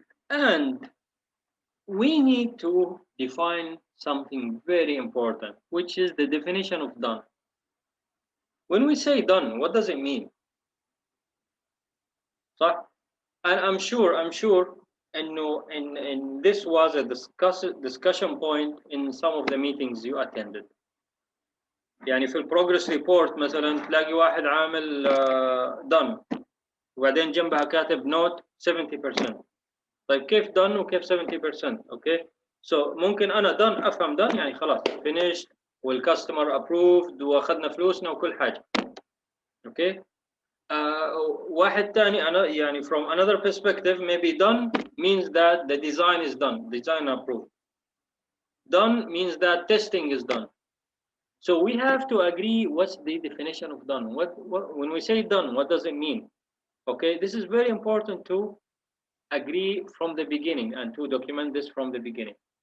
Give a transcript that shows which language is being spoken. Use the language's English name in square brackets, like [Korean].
[English] And we need to define something very important, which is the definition of done. When we say done, what does it mean? So, and I'm sure, and this was a discussion point in some of the meetings you attended. [Arabic] يعني في البروجرس ريبورت مثلا تلاقي واحد عامل done وبعدين جنبها كاتب note 70%. طيب كيف done وكيف 70%؟ اوكي، سو ممكن انا done افهم done يعني خلاص finished والكاستمر approved واخذنا فلوسنا وكل حاجه. اوكي، واحد ثاني انا يعني [English] from another perspective maybe done means that the design is done, design approved. Done means that testing is done. So we have to agree what's the definition of done. What when we say done, what does it mean? Okay, this is very important to agree from the beginning and to document this from the beginning.